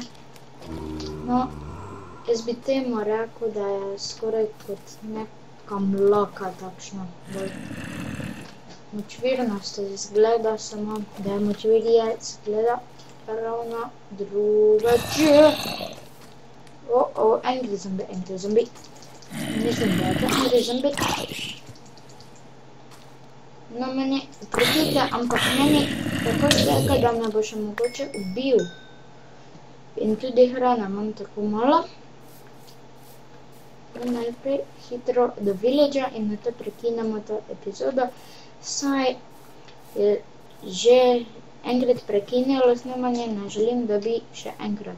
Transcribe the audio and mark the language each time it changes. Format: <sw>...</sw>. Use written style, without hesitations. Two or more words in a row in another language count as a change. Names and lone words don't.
<sl>No, jaz bi temu rekel, da je skoraj kot neka mlaka takšna. Močvirnost izgleda samo, da je močvirje izgleda ravno drugače.</sl> <en>Angry zombie.</en> <sl>Mislim, da je to</sl> <en>angry zombie.</en> <sl>No, meni, prostite, ampak meni tako šteka, da me bo še mogoče ubil. In tudi hrana imam tako malo. Najprej hitro do villagea in na to prekinemo to epizodo. Saj je že enkrat prekinjalo snemanje, ne želim, da bi še enkrat.</sl>